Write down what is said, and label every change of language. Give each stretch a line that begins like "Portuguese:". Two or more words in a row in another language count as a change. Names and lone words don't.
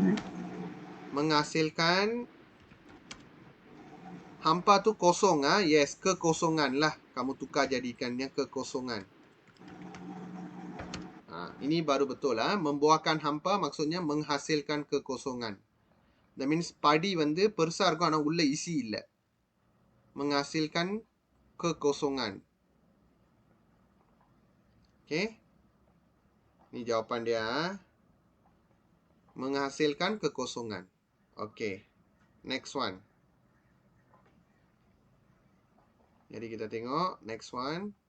Malay: Menghasilkan. Hampa tu kosong. Yes, kekosongan lah. Kamu tukar jadikannya kekosongan. Ini baru betul. Membuahkan hampa maksudnya menghasilkan kekosongan.
English: That means
Tamil: padi வந்து பெருசா இருக்கும் ஆனா உள்ள isi இல்ல.
Malay: Menghasilkan kekosongan. Okay. Ni jawapan dia. Menghasilkan kekosongan.
English: Okay. Next one.
Malay: Jadi kita tengok
English: next one.